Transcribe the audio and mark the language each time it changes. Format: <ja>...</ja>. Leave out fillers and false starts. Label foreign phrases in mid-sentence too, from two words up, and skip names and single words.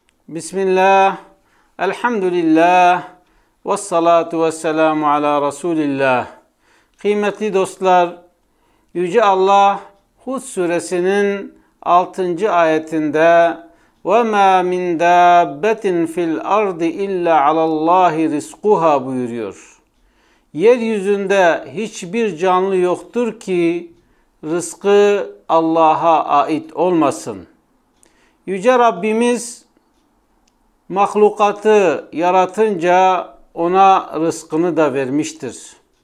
<ar>بسم الله الحمد لله والصلاة والسلام على رسول الله.</ar> <tr>Kıymetli dostlar, Yüce Allah Hud suresinin 6.</tr> <ar>ayetinde وَمَا مِنْ دَابَّةٍ فِي الْأَرْضِ إِلَّا عَلَى اللّٰهِ رِزْقُهَا buyuruyor.</ar> <tr>Yeryüzünde hiçbir canlı yoktur ki rızkı Allah'a ait olmasın. Yüce Rabbimiz mahlukatı yaratınca ona rızkını da vermiştir.</tr>